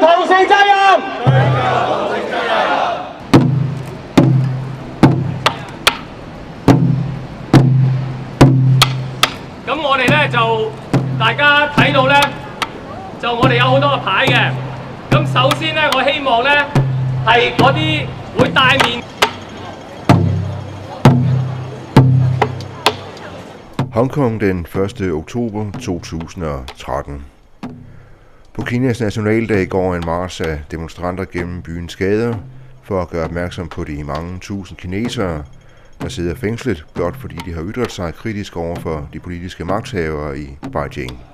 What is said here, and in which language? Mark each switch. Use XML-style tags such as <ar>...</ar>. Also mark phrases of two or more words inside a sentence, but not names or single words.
<yue>咁我哋咧就大家睇到咧，就我哋有好多個牌嘅。咁首先咧，我希望咧係嗰啲會戴面。</yue> <da>Hongkong den 1. oktober 2013. På Kinas nationaldag går en march af demonstranter gennem byens gader for at gøre opmærksom på de mange tusind kinesere, der sidder fængslet, blot fordi de har ytret sig kritisk over for de politiske magthavere i Beijing.</da>